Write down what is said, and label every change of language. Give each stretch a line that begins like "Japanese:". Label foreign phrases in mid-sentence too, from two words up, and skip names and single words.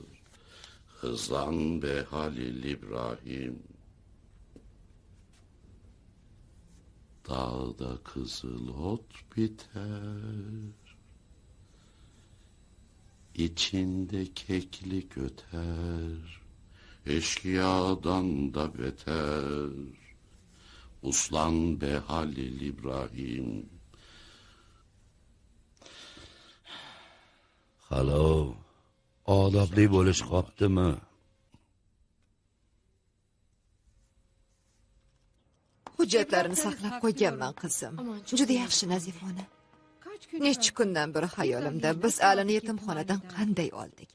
Turkish: Hızlan be Halil İbrahim, dağda kızıl ot biter, içinde keklik öter, eşkıyadan da beter. Uslan be Halil İbrahim. Halo.
Uzbek: Odobli bo'lish qopdimi? Hujjatlarini saqlab qo'yganman qizim. Juda yaxshi Nazifona. Necha kundan beri xayolimda biz Alini yetimxonadan qanday oldik.